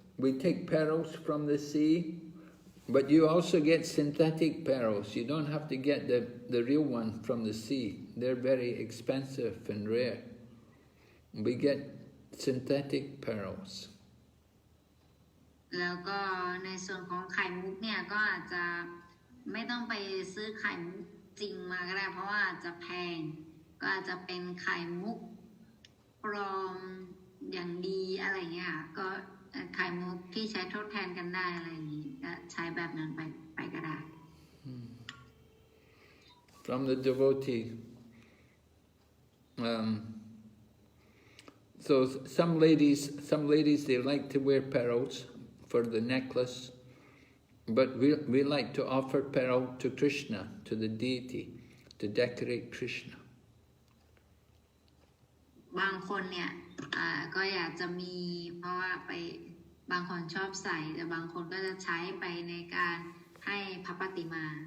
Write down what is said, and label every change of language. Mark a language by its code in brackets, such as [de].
[en] We take pearls from the sea, but you also get synthetic pearls. You don't have to get the real one from the sea. They're very expensive and rare. We get synthetic pearls. [th] แล้วก็ในส่วนของไข่มุกเนี่ยก็อาจจะไม่ต้องไปซื้อไข่มุกจริงมาก็ได้เพราะว่าอาจจะแพงก็อาจจะเป็นไข่มุกปลอมอย่างดีอะไรเงี้ยก็ไข่มุกที่ใช้ทดแทนกันได้อะไรอย่างนี้ก็ใช้แบบนั้นไปก็ได้ [en] From the devotee. So some ladies they like to wear pearls for the necklace, but we like to offer pearl to Krishna, to the deity, to decorate Krishna. [th] บางคนเนี่ยก็อยากจะมีเพราะว่าไปบางคนชอบใส่แต่บางคนก็จะใช้ไปในการให้พระปฏิมา